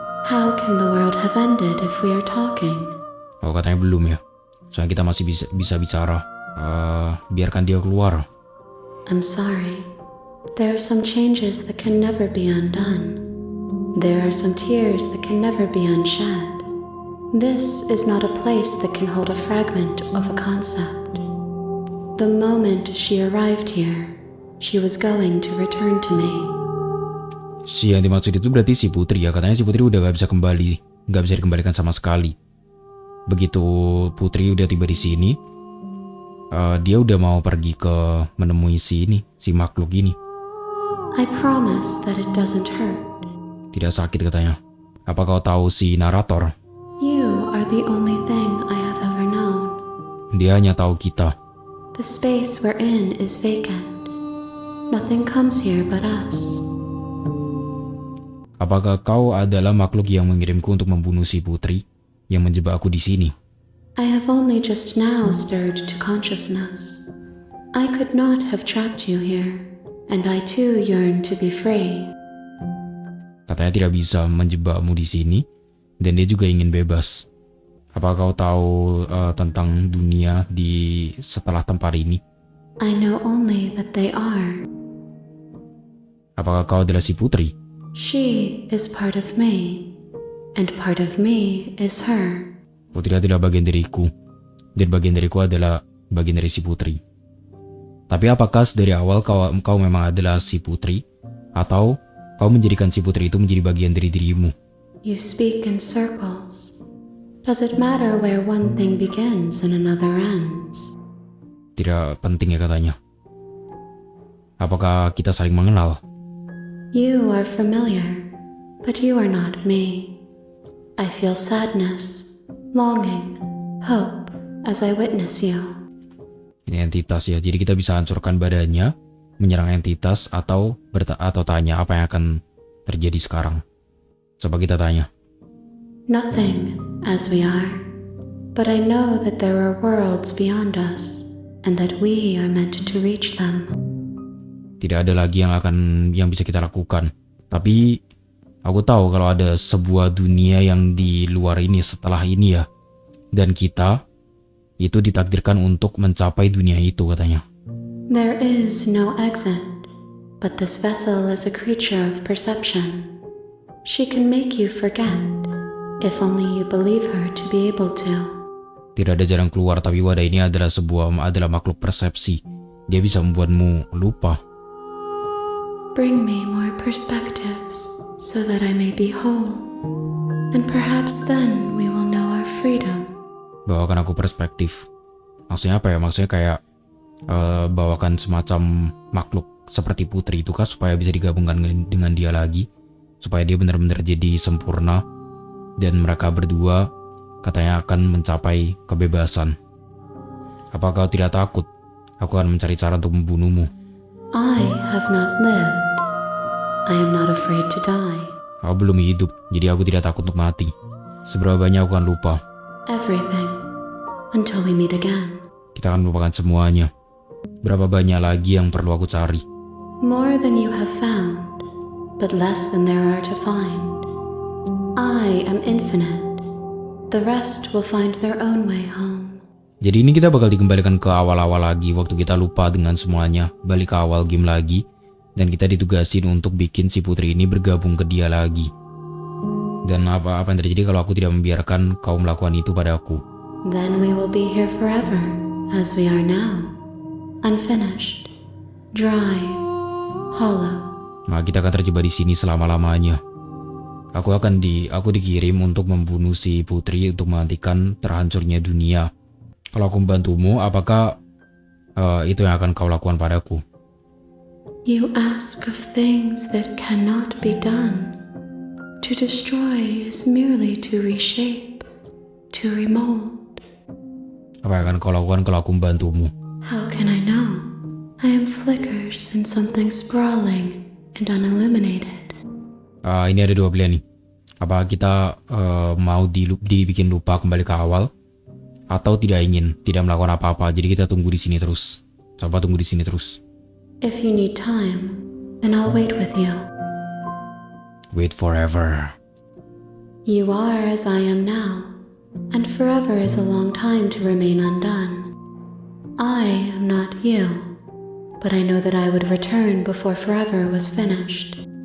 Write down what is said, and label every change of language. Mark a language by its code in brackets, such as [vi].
[en] How can the world have ended if we are talking? [id] Oh, katanya belum ya. Soalnya kita masih bisa bicara. Biarkan dia keluar. [en] I'm sorry. There are some changes that can never be undone. There are some tears that can never be unshed. This is not a place that can hold a fragment of a concept. The moment she arrived here, she was going to return to me. [id] Si yang dimaksud itu berarti si Putri ya. Katanya si Putri udah gak bisa dikembalikan sama sekali. Begitu Putri udah tiba di sini, dia udah mau pergi ke menemui si makhluk ini. [en] I promise that it doesn't hurt. [id] Tidak sakit katanya. Apa kau tahu si narator? [en] You are the only thing I have ever known. [id] Dia hanya tahu kita. [en] The space we're in is vacant. Nothing comes here but us. [id] Apakah kau adalah makhluk yang mengirimku untuk membunuh si Putri yang menjebak aku di sini? [en] I have only just now stirred to consciousness. I could not have trapped you here, and I too yearn to be free. [id] Katanya tidak bisa menjebakmu di sini, dan dia juga ingin bebas. Apakah kau tahu tentang dunia di setelah tempat ini? [en] I know only that they are. [id] Apakah kau adalah si Putri? [en] She is part of me, and part of me is her. [id] Putri adalah bagian dariku, dan bagian dariku adalah bagian dari si Putri. Tapi apakah dari awal kau memang adalah si Putri, atau kau menjadikan si Putri itu menjadi bagian dari dirimu? [en] You speak in circles. Does it matter where one thing begins and another ends? [id] Tidak penting ya katanya. Apakah kita saling mengenal? [en] You are familiar, but you are not me. I feel sadness, longing, hope as I witness you. [id] Ini entitas ya, jadi kita bisa hancurkan badannya, menyerang entitas atau tanya apa yang akan terjadi sekarang. Coba kita tanya. [en] Nothing as we are, but I know that there are worlds beyond us and that we are meant to reach them. [id] Tidak ada lagi yang bisa kita lakukan. Tapi aku tahu kalau ada sebuah dunia yang di luar ini setelah ini ya. Dan kita itu ditakdirkan untuk mencapai dunia itu katanya. [en] There is no exit, but this vessel is a creature of perception. She can make you forget, if only you believe her to be able to. [id] Tidak ada jalan keluar, tapi wadah ini adalah makhluk persepsi. Dia bisa membuatmu lupa. [en] Bring me more perspectives so that I may be whole, and perhaps then we will know our freedom. [id] Bawakan aku perspektif. Maksudnya apa ya? Maksudnya kayak bawakan semacam makhluk seperti Putri itu kah, supaya bisa digabungkan dengan dia lagi, supaya dia benar-benar jadi sempurna, dan mereka berdua katanya akan mencapai kebebasan. Apa kau tidak takut? Aku akan mencari cara untuk membunuhmu. [en] I have not lived. I am not afraid to die. [id] Aku belum hidup, jadi aku tidak takut untuk mati. Seberapa banyak aku akan lupa. [en] Everything. Until we meet again. [id] Kita akan melupakan semuanya. Berapa banyak lagi yang perlu aku cari? [en] More than you have found, but less than there are to find. I am infinite. The rest will find their own way home. [id] Jadi ini kita bakal dikembalikan ke awal-awal lagi, waktu kita lupa dengan semuanya, balik ke awal game lagi, dan kita ditugasin untuk bikin si Putri ini bergabung ke dia lagi. Dan apa yang terjadi kalau aku tidak membiarkan kau melakukan itu padaku? [en] Then we will be here forever, as we are now, unfinished, dry, hollow. [id] Maka kita akan terjebak di sini selama-lamanya. Aku dikirim untuk membunuh si Putri untuk menghentikan terhancurnya dunia Kalau aku membantumu, apakah itu yang akan kau lakukan padaku? [en] You ask of things that cannot be done. To destroy is merely to reshape, to remold. [id] Apa yang akan kau lakukan kalau aku membantumu? [en] How can I know? I am flickers in something sprawling and unilluminated. [id] Ini ada dua pilihan nih. Apa kita mau dibikin lupa kembali ke awal, atau tidak melakukan apa-apa. Jadi kita tunggu di sini terus. Coba tunggu di sini terus. [en] If you need time, then I'll wait with you. Wait forever. You are as I am now, and forever is a long time to remain undone. I am not you, but I know that I would return before forever was finished.